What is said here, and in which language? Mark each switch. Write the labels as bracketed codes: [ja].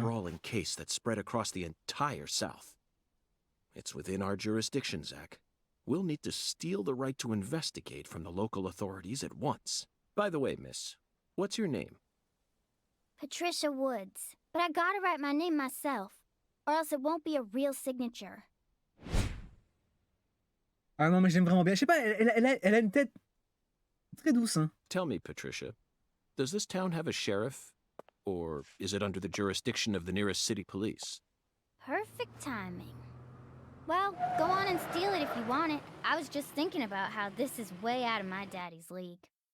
[en] sprawling case that spread across the entire South. It's within our jurisdiction, Zach. We'll need to steal the right to investigate from the local authorities at once. By the way, miss, what's your name? Patricia Woods. But I gotta write my name myself, or else it won't be a real signature. [fr] Ah non, mais j'aime vraiment bien. Je sais pas, elle a une tête très douce. Hein. [en] Tell me, Patricia, does this town have a sheriff? Or is it under the jurisdiction of the nearest city police? Perfect timing. Well, go on and steal it if you want it. I was just thinking about how this is way out of my daddy's league.